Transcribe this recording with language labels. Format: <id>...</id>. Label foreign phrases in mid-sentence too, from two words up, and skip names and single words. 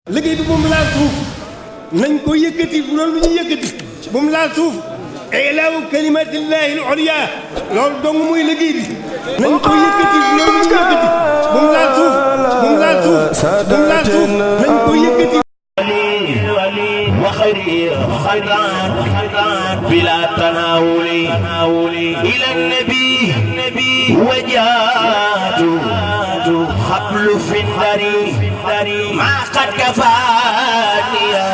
<wo>liggéey bi moom laal suuf nañ ko yëkkati bu doon lu ñu yëkkati moom laal suuf</wo> <ar>إله كلمة الله العليا</ar> <wo>loolu dong mooy liggéey bi nañ ko yëkkati bu doon lu ñu yëkkati moom laal suuf moom laal suuf moom laal suuf nañ ko yëkkati</wo> <ar>وخيران بلا تناول إلى النبي وجاد خبل في الدري ما قد كفاني</ar>